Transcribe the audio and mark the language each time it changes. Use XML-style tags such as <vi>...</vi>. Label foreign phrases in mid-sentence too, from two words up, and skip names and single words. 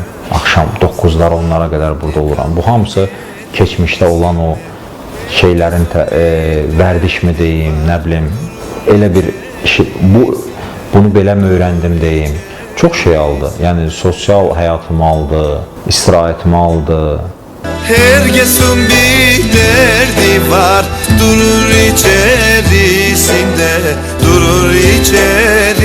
<az>Axşam 9-lara, 10-lara qədər burada oluram. Bu hamısı keçmişdə olan o şeylərin vərdişmi deyim, nə bilim, elə bir şey, bunu belə mi öyrəndim deyim. Çox şey aldı. Yəni sosial həyatımı aldı, istirahətimi aldı.</az> <tr>Herkesin bir derdi var, durur içerisinde, durur içerisinde.</tr>